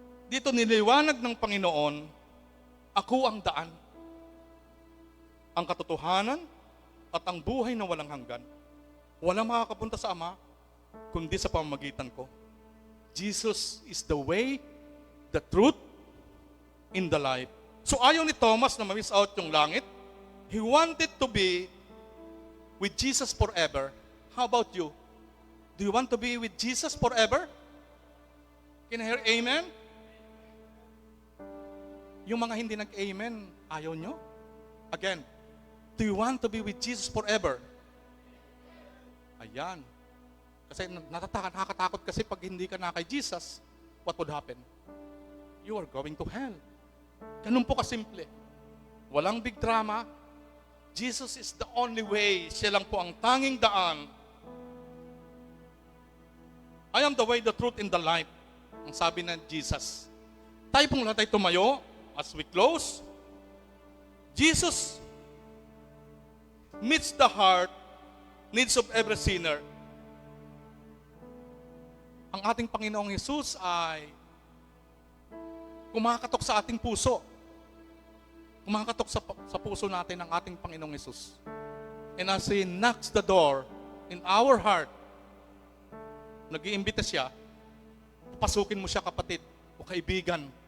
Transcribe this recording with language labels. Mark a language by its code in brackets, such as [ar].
[tl] Dito niliwanag ng Panginoon, ako ang daan, ang katotohanan, at ang buhay na walang hanggan. Walang makakapunta sa Ama, kundi sa pamamagitan ko. [en] Jesus is the way, the truth, in the life. [tl] So ayaw ni Thomas na ma-miss out yung langit. [en] He wanted to be with Jesus forever. How about you? Do you want to be with Jesus forever? Can I hear amen? [tl] Yung mga hindi nag-amen, ayaw nyo? [en] Again, do you want to be with Jesus forever? [tl] Ayan. Kasi nakakatakot kasi pag hindi ka na kay Jesus, [en] what would happen? You are going to hell. [tl] Ganun po kasimple. Walang big drama. [en] Jesus is the only way. [tl] Siya lang po ang tanging daan. [en] I am the way, the truth, and the life. [tl] Ang sabi ng Jesus. Tayo pong lahat ay tumayo [en] as we close. Jesus meets the heart needs of every sinner. [tl] Ang ating Panginoong Jesus ay kumakatok sa ating puso. Kumakatok sa puso natin ng ating Panginoong Jesus. [en] And as He knocks the door in our heart, [tl] nag-iimbita siya, papasukin mo siya, kapatid o kaibigan.